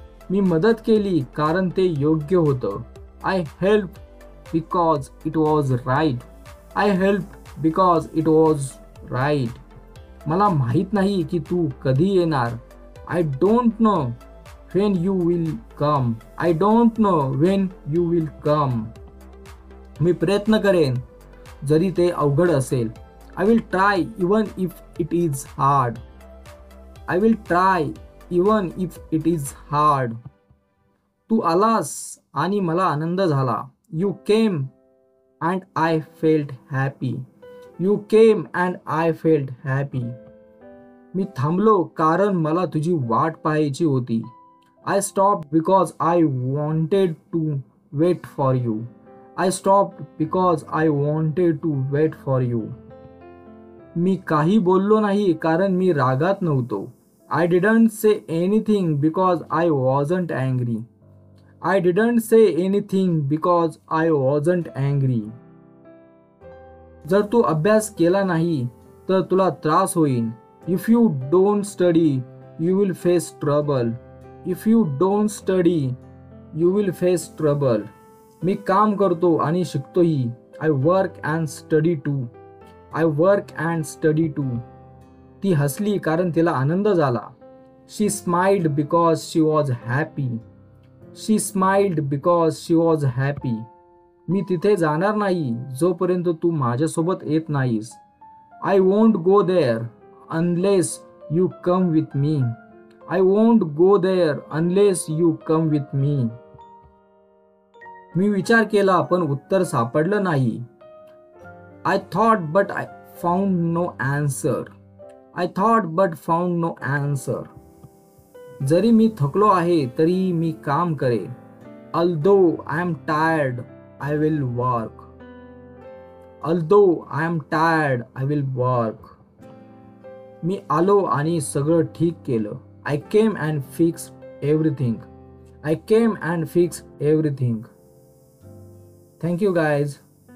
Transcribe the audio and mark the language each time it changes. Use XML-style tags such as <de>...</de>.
<mr>मी मदत केली कारण ते योग्य होतं.</mr> <en>I helped because it was right. I helped because it was right.</en> <mr>मला माहित नाही की तू कधी येणार.</mr> <en>I don't know when you will come. I don't know when you will come.</en> <mr>मी प्रयत्न करेन जरी ते अवघड असेल.</mr> <en>I will try even if it is hard. I will try even if it is hard.</en> <mr>तू आलास आणि मला आनंद झाला.</mr> <en>You came and I felt happy. You came and I felt happy.</en> <mr>मी थांबलो कारण मला तुझी वाट पाहायची होती.</mr> <en>I stopped because I wanted to wait for you. I stopped because I wanted to wait for you.</en> <mr>मी काही बोललो नाही कारण मी रागात नव्हतो.</mr> <en>I didn't say anything because I wasn't angry. I didn't say anything because I wasn't angry.</en> <mr>जर तू अभ्यास केला नाही तर तुला त्रास होईल.</mr> <en>If you don't study, you will face trouble. If you don't study, you will face trouble.</en> <mr>मी काम करतो आणि शिकतोही.</mr> <en>I work and study too. I work and study too.</en> <mr>ती हसली कारण तिला आनंद झाला.</mr> <en>She smiled because she was happy. She smiled because she was happy.</en> <mr>मी तिथे जाणार नाही जोपर्यंत तू माझ्यासोबत येत नाहीस.</mr> <en>I won't go there unless you come with me. I won't go there unless you come with me.</en> <mr>मी विचार केला पण उत्तर सापडलं नाही.</mr> <en>I thought but I found no answer. I thought but found no answer.</en> <mr>जरी मी थकलो आहे तरी मी काम करेन.</mr> <en>Although I am tired, I will work. Although I am tired, I will work.</en> <mr>मी आलो आणि सगळं ठीक केलं.</mr> <en>I came and fixed everything. I came and fixed everything. Thank you guys.</en>